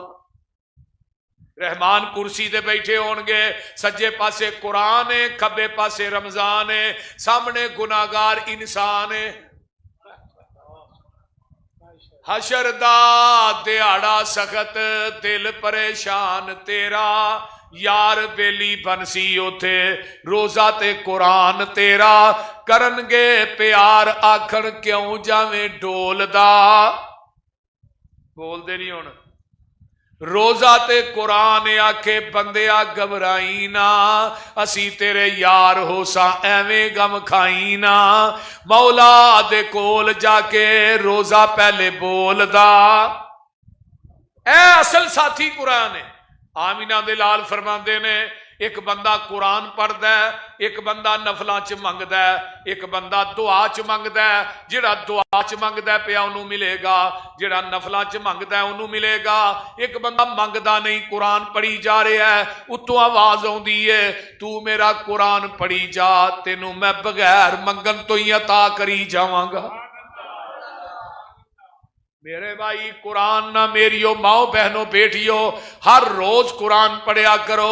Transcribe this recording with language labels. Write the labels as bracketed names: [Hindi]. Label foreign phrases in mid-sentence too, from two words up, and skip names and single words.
[Punjabi] رحمان کرسی دے بیٹھے ہون گے سجے پاسے قرآن ہے کھبے پاسے رمضان ہے سامنے گناہگار انسان ہے. حشر دا دیاڑا سخت دل پریشان تیرا یار بیلی بنسی اوتھے روزہ تے قرآن تیرا کرن گے پیار آکھن کیوں جاویں ڈول دا. بول دے نہیں ہونا روزہ تے قرآن آکھے بندیا گھبرائی نا اسی تیرے یار ہو سا ایویں غم کھائی نا مولا دے کول جا کے روزہ پہلے بول دا. اے اصل ساتھی قرآن ہے. آمینہ دے لال فرماندے نے ایک بندہ قرآن پڑھدا ہے ایک بندہ نفلاں چ منگدا ہے ایک بندہ دعا چ منگدا ہے جڑا دعا چ منگدا ہے پیا انہوں ملے گا جڑا نفلاں چ منگدا ہے انہوں ملے گا. ایک بندہ منگدا نہیں قرآن پڑھی جا رہا ہے اتوں آواز آندی ہے تو میرا قرآن پڑھی جا تینوں میں بغیر منگن تو ہی عطا کری جاواں گا. میرے بھائی قرآن نہ میریو ماؤ بہنوں بیٹیوں ہر روز قرآن پڑھیا کرو.